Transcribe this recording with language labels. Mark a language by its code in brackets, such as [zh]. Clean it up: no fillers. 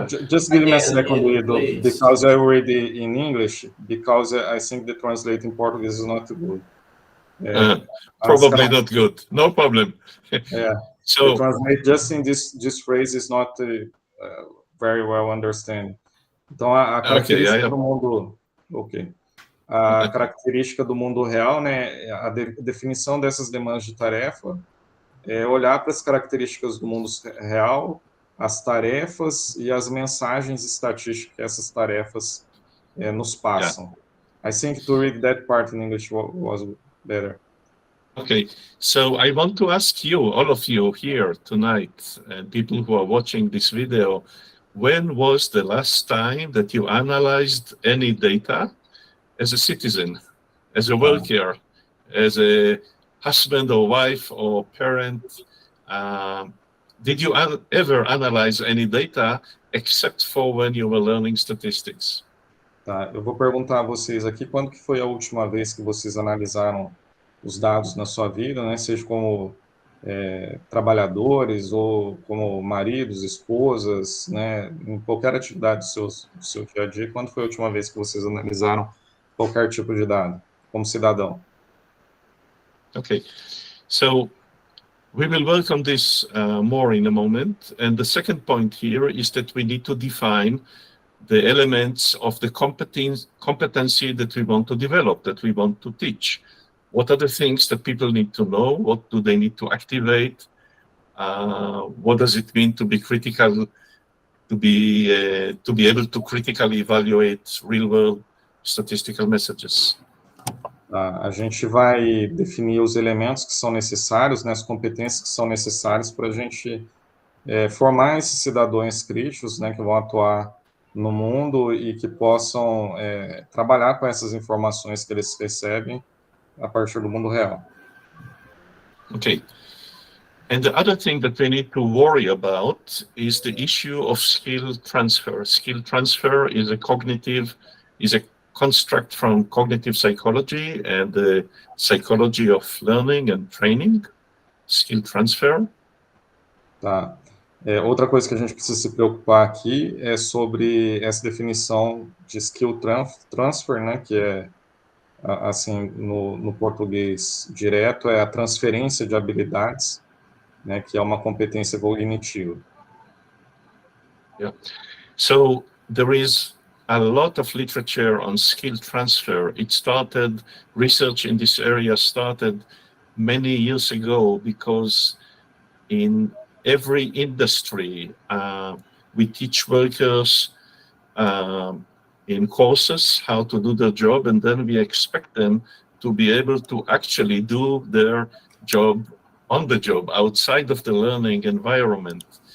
[en] Just give me a second, Iddo, because I read it in English, because I think the translate in Portuguese is not good. Probably not good. No problem. The So translate just in this phrase is not very well understand. [pt] Então, a característica do mundo... Ok. A característica do mundo real, né, a definição dessas demandas de tarefa é olhar para as características do mundo real, as tarefas e as mensagens estatísticas que essas tarefas nos passam. [en] I think to read that part in English was better. Okay, so I want to ask you, all of you here tonight, and people who are watching this video, when was the last time that you analyzed any data as a citizen, as a worker, as a husband or wife or parent? Did you ever analyze any data except for when you were learning statistics? [pt] Tá, eu vou perguntar a vocês aqui quando que foi a última vez que vocês analisaram os dados na sua vida, né, seja como trabalhadores ou como maridos, esposas, né, em qualquer atividade do seu dia a dia, quando foi a última vez que vocês analisaram qualquer tipo de dado, como cidadão? [en] Okay, so we will work on this more in a moment. And the second point here is that we need to define the elements of the competency that we want to develop, that we want to teach. What are the things that people need to know? What do they need to activate? What does it mean to be critical, to be able to critically evaluate real-world statistical messages? [pt] A gente vai definir os elementos que são necessários, né, as competências que são necessárias para a gente formar esses cidadãos críticos, né, que vão atuar no mundo e que possam trabalhar com essas informações que eles recebem a partir do mundo real. [en] Okay. And the other thing that we need to worry about is the issue of skill transfer. Skill transfer is a construct from cognitive psychology and the psychology of learning and training. Skill transfer. [pt] Tá. Outra coisa que a gente precisa se preocupar aqui é sobre essa definição de skill transfer, né, que é, assim, no português direto, é a transferência de habilidades, né, que é uma competência cognitiva. [en] Yeah. So there is a lot of literature on skill transfer. Research in this area started many years ago because in every industry, we teach workers in courses how to do their job, and then we expect them to be able to actually do their job on the job, outside of the learning environment.